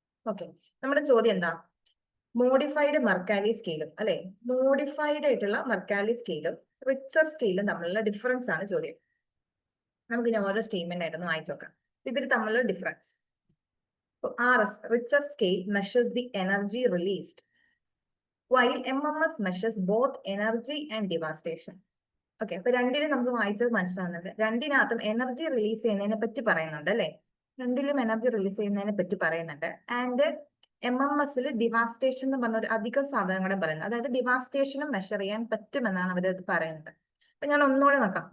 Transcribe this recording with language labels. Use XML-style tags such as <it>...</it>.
<ml>Okay, നമ്മുടെ ചോദ്യം എന്താ? മോഡിഫൈഡ് മെർക്കാലി സ്കെയിലും അല്ലെ, മോഡിഫൈഡ് ആയിട്ടുള്ള മെർക്കാലി സ്കെയിലും റിച്ചർ സ്കെയിലും തമ്മിലുള്ള ഡിഫറൻസ് ആണ് ചോദ്യം. നമുക്ക് ഇനി ഓരോ സ്റ്റേറ്റ്മെന്റ് ആയിട്ടൊന്ന് വായിച്ചു നോക്കാം. ഇവർ തമ്മിലുള്ള difference.</ml> <en>RS, richer scale, measures the energy released, while MMS measures both energy and devastation.</en> <ml>Okay, അപ്പൊ രണ്ടിലും നമുക്ക് വായിച്ചത് മനസ്സിലാവുന്നുണ്ട്. രണ്ടിനകത്തും എനർജി റിലീസ് ചെയ്യുന്നതിനെ പറ്റി പറയുന്നുണ്ട് അല്ലെ, രണ്ടിലും എനർജി റിലീസ് ചെയ്യുന്നതിനെ പറ്റി പറയുന്നുണ്ട്. ആൻഡ് MMS ഡിവാസ്റ്റേഷൻ എന്ന് പറഞ്ഞ ഒരു അധിക സാധനം കൂടെ പറയുന്നത്, അതായത് ഡിവാസ്റ്റേഷനും മെഷർ ചെയ്യാൻ പറ്റുമെന്നാണ് അവർ പറയുന്നത്. അപ്പൊ ഞാൻ ഒന്നുകൂടെ നോക്കാം.</ml>